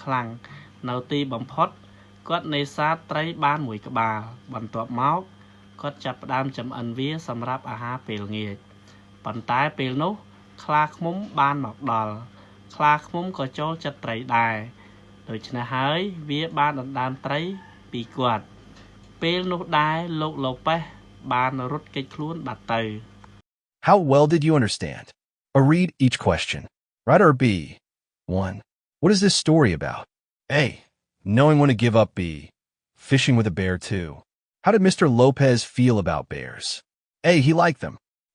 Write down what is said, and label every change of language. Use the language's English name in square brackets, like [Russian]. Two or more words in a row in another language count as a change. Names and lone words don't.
[Khmer] ខ្លាំងនៅទីបំផុតគាត់នេសាទត្រីបានមួយក្បាលបន្ទាប់មកគាត់ចាប់ផ្ដើមចម្អិនវាសម្រាប់អាហារពេលងាយប៉ុន្តែពេលនោះខ្លាឃ្មុំបានមកដល់ខ្លាឃ្មុំក៏ចូលចិត្តត្រីដែរដូច្នេះហើយវាបានដណ្ដើមត្រីពីគាត់ពេលនោះដែរលោកឡូប៉េសបានរត់គេចខ្លួនបាត់ទៅ [English] How well did you understand? Or read each question. Right or B? 1. What is this story about? A. Knowing when to give up. B. Fishing with a bear. 2. How did Mr. Lopez feel about bears? A. He liked them. B.